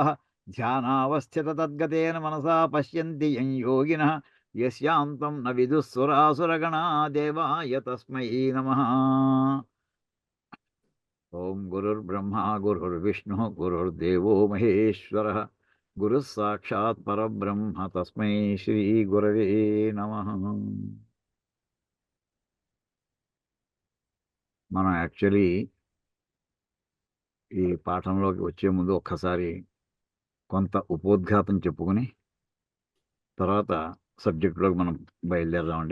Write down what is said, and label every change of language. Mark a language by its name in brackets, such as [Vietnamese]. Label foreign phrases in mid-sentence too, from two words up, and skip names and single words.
[Sanskrit] ध्यानावस्थिततद्गतेन मनसा पश्यन्ति यं योगिनः यस्यान्तं न विदुः सुरासुरगणा देवाय तस्मै नमः. ఓం గురుర్బ్రహ్మ గురుర్విష్ణు గురుర్దేవో మహేశ్వరః గురుః సాక్షాత్ పరబ్రహ్మ తస్మై శ్రీ గురవే నమః. [Telugu] మనం యాక్చువల్లీ ఈ పాఠంలోకి వచ్చే ముందు ఒక్కసారి కొంత ఉపోద్ఘాతం చెప్పుకుని తర్వాత సబ్జెక్టులోకి మనం బయలుదేరదామండి.